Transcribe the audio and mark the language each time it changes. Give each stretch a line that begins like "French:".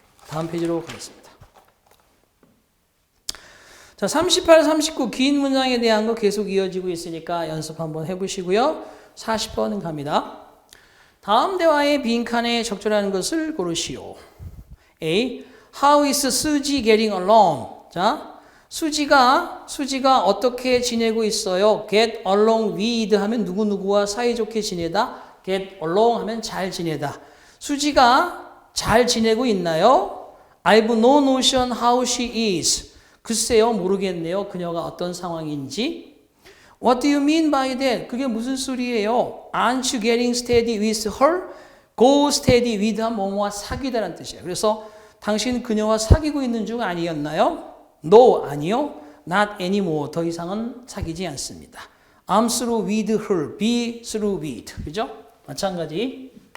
Korean: 다음 페이지로 가겠습니다. 자, 38, 39 긴 문장에 대한 거 계속 이어지고 있으니까 연습 한번 해보시고요. 40번 갑니다. 다음 대화의 빈칸에 적절한 것을 고르시오. A.
English: How is 수지 getting along?
Korean: 자, 수지가 어떻게 지내고 있어요?
English: Get along with
Korean: 하면 누구누구와 사이좋게 지내다. Get along 하면 잘 지내다. 수지가 잘 지내고 있나요?
English: I've no notion how she is.
Korean: 글쎄요, 모르겠네요. 그녀가 어떤 상황인지.
English: What do you mean by that?
Korean: 그게 무슨 소리예요?
English: Aren't you getting steady with her? Go steady with
Korean: 하면 뭐뭐와 사귀다라는 뜻이에요. 그래서 당신 그녀와 사귀고 있는 중 아니었나요?
English: No,
Korean: 아니요.
English: Not anymore.
Korean: 더 이상은 사귀지 않습니다.
English: I'm through with her. Be through with.
Korean: 그죠? 마찬가지.